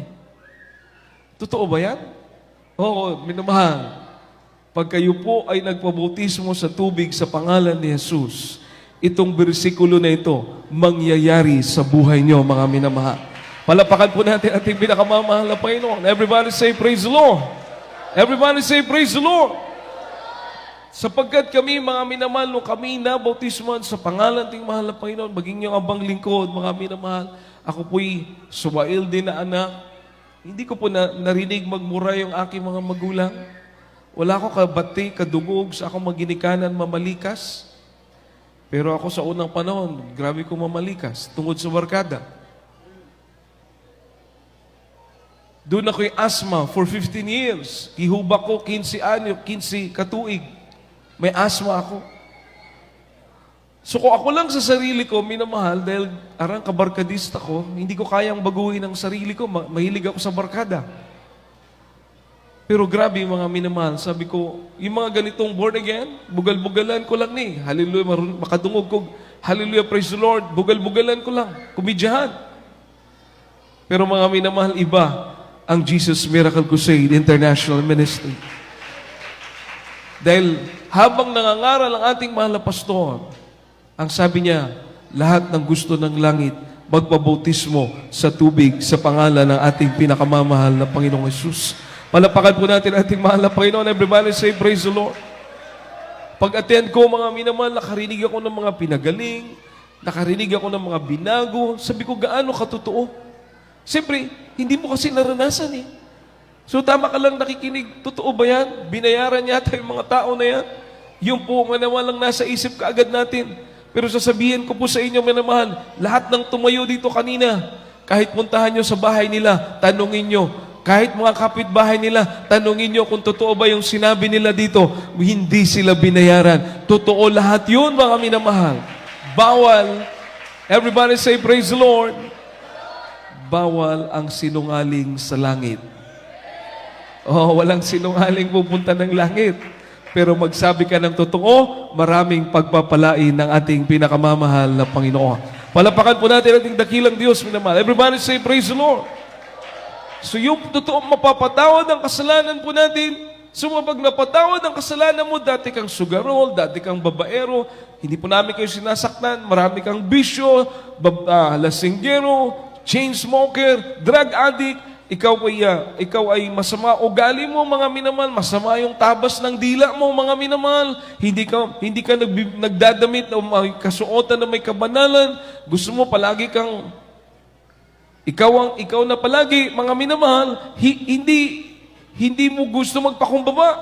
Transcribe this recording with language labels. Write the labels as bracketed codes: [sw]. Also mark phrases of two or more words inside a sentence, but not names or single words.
[tl] Totoo ba yan? Oo, minamahal. Pag kayo po ay nagpabautismo sa tubig sa pangalan ni Jesus, itong bersikulo na ito, mangyayari sa buhay nyo, mga minamahal. Palapakan po natin ating pinakamamahal na Panginoon. [en] Everybody say, praise the Lord. Everybody say, praise the Lord. [tl] Sapagkat kami, mga minamahal, nung kami nabautismoan sa pangalan ng mahal na Panginoon, maging yung abang lingkod, mga minamahal, ako po'y suwail din na anak. Hindi ko po narinig magmura yung aking mga magulang. [ceb] Wala ako kabati, kadugog sa akong maginikanan, mamalikas. Pero ako sa unang panahon, grabe ko mamalikas, tungod sa barkada. [tl] Doon ako'y asthma [en] for 15 years. [ceb] Ihubak ko 15 katuig. [tl] May asthma ako. So kung ako lang sa sarili ko, minamahal, dahil arang kabarkadista ko, hindi ko kayang baguhin ang sarili ko. Mahilig ako sa barkada. Pero grabe mga minamahal, sabi ko, yung mga ganitong [en] born again, [ceb] bugal-bugalan ko lang ni. Hallelujah, makadungog ko. [en] Hallelujah, praise the Lord. [ceb] Bugal-bugalan ko lang. Kumidyahan. [tl] Pero mga minamahal, iba ang Jesus Miracle Crusade International Ministry. Dahil habang nangangaral ang ating mahal na pastor, ang sabi niya, lahat ng gusto ng langit, magpabautismo sa tubig sa pangalan ng ating pinakamamahal na Panginoong Jesus. Palapakan po natin ang ating mahal na Panginoon. [en] Everybody say, praise the Lord. [tl] Pag-attend ko, mga minamahal, nakarinig ako ng mga pinagaling, nakarinig ako ng mga binago. Sabi ko, gaano katotoo? Siyempre, hindi mo kasi naranasan eh. So tama ka lang nakikinig, totoo ba yan? Binayaran yata yung mga tao na yan. Yung po nga naman lang nasa isip kaagad natin. Pero sasabihin ko po sa inyo, minamahal, lahat ng tumayo dito kanina, kahit puntahan nyo sa bahay nila, tanungin nyo. Kahit mga kapitbahay nila, tanungin nyo kung totoo ba yung sinabi nila dito. Hindi sila binayaran. Totoo lahat yun, mga minamahal. Bawal. [en] Everybody say, praise the Lord. [tl] Bawal ang sinungaling sa langit. Oh, walang sinungaling pupunta ng langit. Pero magsabi ka ng totoo, maraming pagpapalain ng ating pinakamamahal na Panginoon. Palapakan po natin ating dakilang Diyos, minamahal. [en] Everybody say, praise the Lord. [tl] So yung totoo, mapapatawad ang kasalanan po natin. So pag napatawad ang kasalanan mo, dati kang sugarol, dati kang babaero, hindi po namin kayo sinasaktan, marami kang bisyo, lasinggero, [en] chain smoker, drug addict, [tl] ikaw ay masama ugali mo, mga minamahal, masama yung tabas ng dila mo, mga minamahal, hindi ka nagdadamit o may kasuotan na may kabanalan, gusto mo palagi kang ikaw na palagi, mga minamahal, hindi mo gusto magpakumbaba.